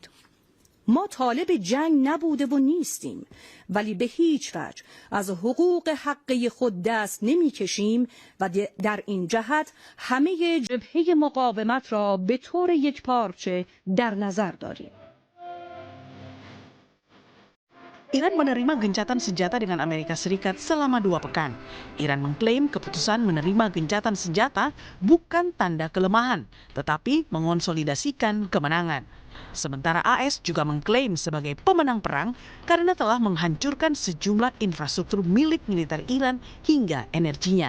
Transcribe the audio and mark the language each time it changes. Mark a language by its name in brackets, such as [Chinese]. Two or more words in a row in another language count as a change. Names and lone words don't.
[Persian] ما طالب جنگ نبوده و نیستیم، ولی به هیچ وجه از حقوق حقه خود دست نمی کشیم و در این جهت همه جبهه مقاومت را به طور یکپارچه در نظر داریم. [Indonesian] Iran menerima gencatan senjata dengan Amerika Serikat selama 2 pekan. Iran mengklaim keputusan menerima gencatan senjata bukan tanda kelemahan, tetapi mengonsolidasikan kemenangan. Sementara AS juga mengklaim sebagai pemenang perang karena telah menghancurkan sejumlah infrastruktur milik militer Iran hingga energinya.